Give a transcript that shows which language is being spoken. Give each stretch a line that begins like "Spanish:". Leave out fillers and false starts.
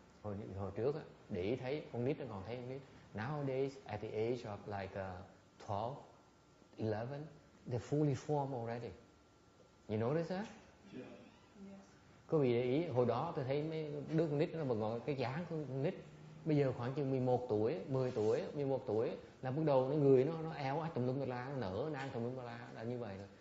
Vietnamese: Hồi trước á, để ý thấy con nít nó còn thấy con nít.
English: Nowadays, at the age of like 12, 11, they're fully formed already. You notice that? Yeah.
Vietnamese: Có vị để ý, hồi đó tôi thấy mấy đứa con nít nó bằng gọi cái dáng của con nít. Bây giờ khoảng chừng 11 tuổi, 10 tuổi, 11 tuổi là bắt đầu người nó eo ách tùm lum tà la, nó nở nang tùm lum tà la, là như vậy rồi.